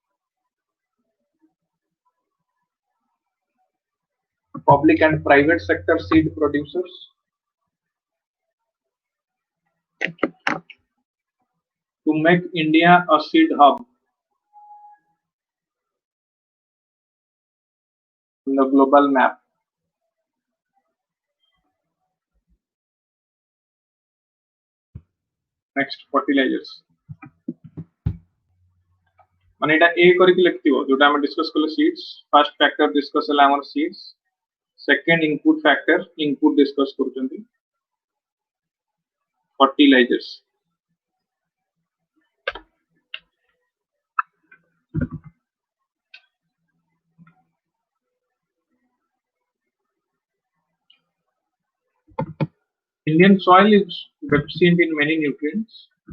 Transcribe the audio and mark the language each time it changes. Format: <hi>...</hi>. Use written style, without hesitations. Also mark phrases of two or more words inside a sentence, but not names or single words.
<en>public and private sector seed producers to make India a seed hub in the global map. Next, fertilizers.</en> <or>ମାନେ ଏଟା A କରିକି ଲେଖିଥିବ ଯୋଉଟା ଆମେ डिस्कस କଲେ seeds.</or> <en>First factor discuss</en> <or>ହେଲା ଆମର seeds.</or> <en>Second input factor input discuss</en> <or>କରୁଛନ୍ତି.</or> <en>Fertilizers. Indian soil is deficient in many nutrients.</en>